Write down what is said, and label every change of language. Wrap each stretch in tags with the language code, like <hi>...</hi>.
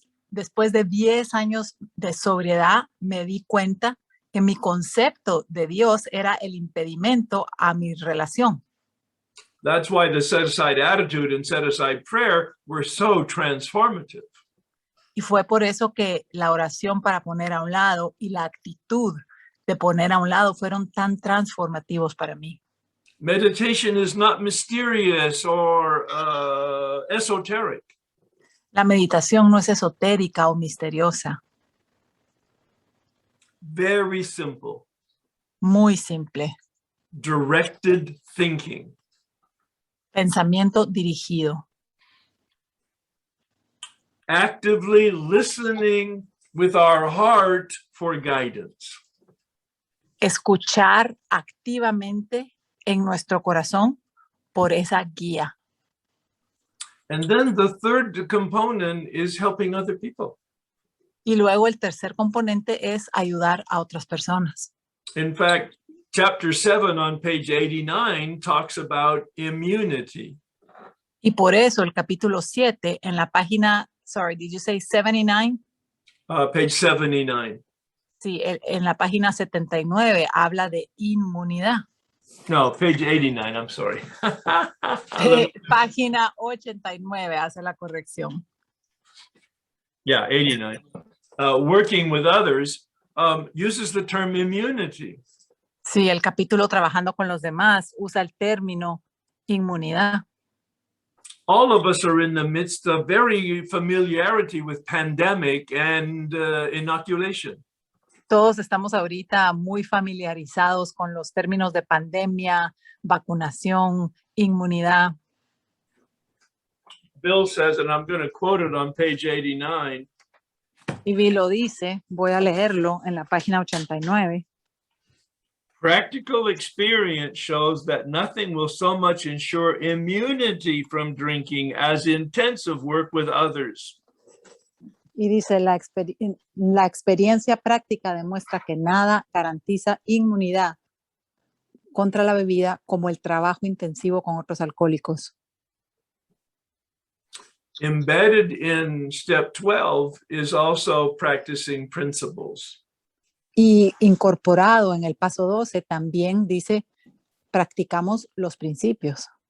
<es>después de 10 años de sobriedad, me di cuenta que mi concepto de Dios era el impedimento a mi relación.</es> <en>That's why the set-aside attitude and set-aside prayer were so transformative.</en> <es>Y fue por eso que la oración para poner a un lado y la actitud de poner a un lado fueron tan transformativos para mí.</es> <en>Meditation is not mysterious or esoteric.</en> <es>La meditación no es esotérica o misteriosa,</es> <en>Very simple.</en> <es>muy simple.</es> <en>Directed thinking.</en> <es>Pensamiento dirigido.</es> <en>Actively listening with our heart for guidance.</en> <es>Escuchar activamente en nuestro corazón por esa guía.</es> <en>And then the third component is helping other people.</en> <es>Y luego el tercer componente es ayudar a otras personas.</es> <en>In fact, chapter 7 on page 89 talks about immunity.</en> <es>Y por eso el capítulo 7 en la página,</es> <en>sorry, did you say 79? Page 79.</en> <es>Sí, en la página 79 habla de inmunidad.</es> <en>No, page 89, I'm sorry.</en> <es>Página 89 hace la corrección.</es> <en>Yeah, 89. Working with others uses the term immunity.</en> <es>Sí, el capítulo Trabajando con los demás usa el término inmunidad.</es> <en>All of us are in the midst of very familiarity with pandemic and inoculation.</en> <es>Todos estamos ahorita muy familiarizados con los términos de pandemia, vacunación, inmunidad.</es> <en>Bill says, and I'm going to quote it on page 89,</en> <es>Y Bill lo dice, voy a leerlo en la página 89.</es> <en>practical experience shows that nothing will so much ensure immunity from drinking as intensive work with others.</en> <es>Y dice, la experiencia práctica demuestra que nada garantiza inmunidad contra la bebida como el trabajo intensivo con otros alcohólicos.</es> <en>Embedded in step 12 is also practicing principles.</en> <es>Y incorporado en el paso 12 también dice, practicamos los principios.</es>